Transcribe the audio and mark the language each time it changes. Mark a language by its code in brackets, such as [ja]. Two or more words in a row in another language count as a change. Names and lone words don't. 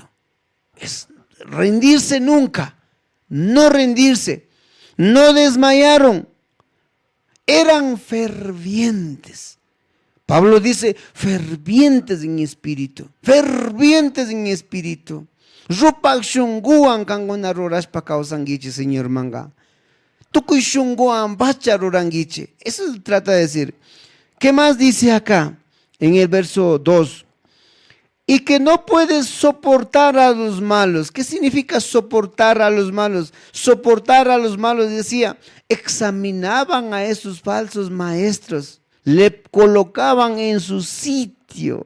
[es] Es rendirse nunca, no rendirse, no desmayaron, eran fervientes. Pablo dice, fervientes en espíritu, fervientes en espíritu. [qu] Rupak shunguan kanguna rurashpa kausangichi, señor manga. Tukuy shunguan bacha rurangichi. [es] Eso se trata de decir. ¿Qué más dice acá en el verso 2? Y que no puedes soportar a los malos. ¿Qué significa soportar a los malos? Soportar a los malos, decía, examinaban a esos falsos maestros, le colocaban en su sitio.